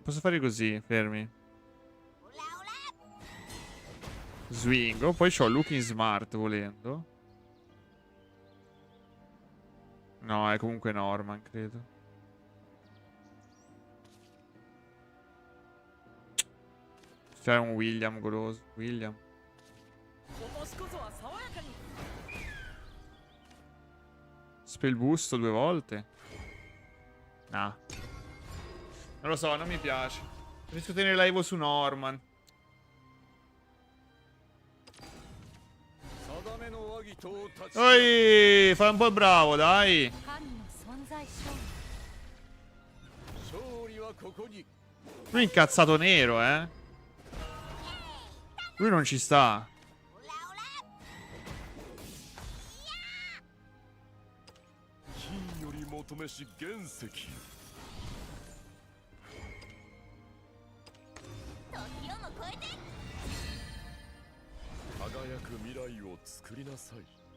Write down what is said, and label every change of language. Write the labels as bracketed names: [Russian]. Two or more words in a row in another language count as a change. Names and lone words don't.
[Italian] Posso fare così, fermi. Swingo. Poi c'ho Looking Smart, volendo. No, è comunque Norman, credo. C'è un William goloso. William. [Japanese] 今年こそは爽やかに [English] Spell boost [Italian] 2 volte. Nah. Non lo so, non mi piace. Riesco a tenere la Evo su Norman. [Japanese] 定めの和議と立ち [Italian] Oi, fai un po' il bravo, dai. [Japanese] 神の存在証明。勝利はここに [Italian] Lui è incazzato nero, eh. Lui non ci sta. [Japanese] 金より求めし原石時をも超えて。輝く未来を作りなさい